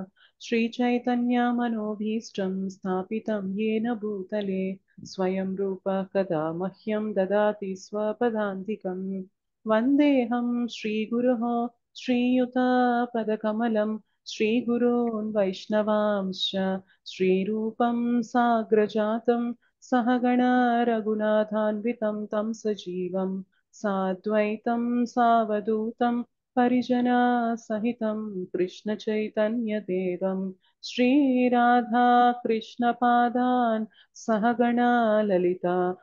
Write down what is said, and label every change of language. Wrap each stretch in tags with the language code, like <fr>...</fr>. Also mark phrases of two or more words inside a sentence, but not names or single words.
<sa>శ్రీచైతన్యమనోభీష్టం స్థాపితం येन భూతలే స్వయం రూపः కదా మహ్యం దదాతి స్వపదాంతికం. వందేహం శ్రీగురోః శ్రీయుతపదకమలం శ్రీగురోన్ వైష్ణవాంశ్చ శ్రీరూపం సాగ్రజాతం सहगण रघुनाथान्वितं तं सजीवं साद्वैतं सावधूतं परिजनसहितं कृष्णचैतन्यदेवं श्रीराधा कृष्णपादान् सहगण ललिता</sa>